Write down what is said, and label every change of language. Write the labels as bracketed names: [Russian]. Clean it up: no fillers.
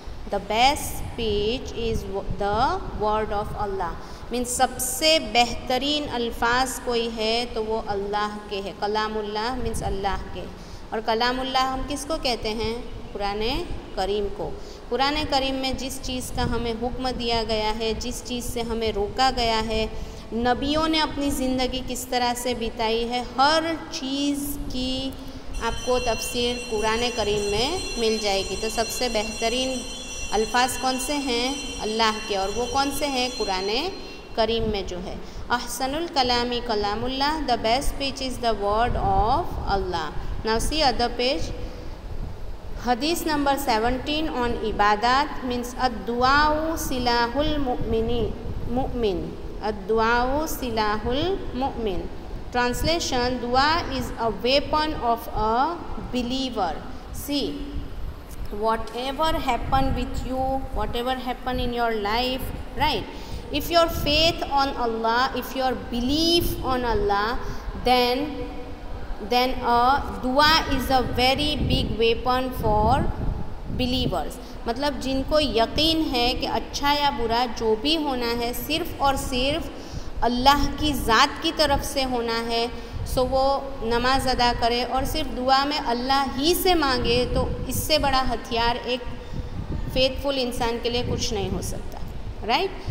[English] The best speech is the word of Allah. [Hindi] Means सबसे बेहतरीन अल्फाज कोई है तो वो अल्लाह के है. कलामुल्लाह मीन्स अल्लाह के. और कलामुल्लाह हम किसको कहते हैं? कुराने करीम को. कुराने करीम में जिस चीज़ का हमें हुक्म दिया गया है, जिस चीज़ से हमें रोका गया है, नबियों ने अपनी ज़िंदगी किस तरह से बिताई है, हर चीज़ की आपको तफसीर कुराने करीम में मिल जाएगी. तो सबसे बेहतरीन अल्फाज कौन से हैं? अल्लाह के. और वो कौन से हैं? कुराने करीम में जो है. [Arabic] अहसनुल कलामी कलामुल्लाह, [English] The best speech is the word of Allah. Now see other page. हदीस number 17 on इबादत means [Arabic] अद्दुआउ सिलाहुल मुमिन. अद्दुआउ सिलाहुल मुमिन. [English] Translation, दुआ is a weapon of a believer. See, whatever happen with you, whatever happen in your life, right? If your faith on Allah, if your belief on Allah, then a dua is a very big weapon for believers. [Hindi] मतलब जिनको यकीन है कि अच्छा या बुरा जो भी होना है सिर्फ़ और सिर्फ अल्लाह की ज़ात की तरफ से होना है, सो वो नमाज अदा करे और सिर्फ दुआ में अल्लाह ही से मांगे, तो इससे बड़ा हथियार एक फेथफुल इंसान के लिए कुछ नहीं हो सकता, राइट?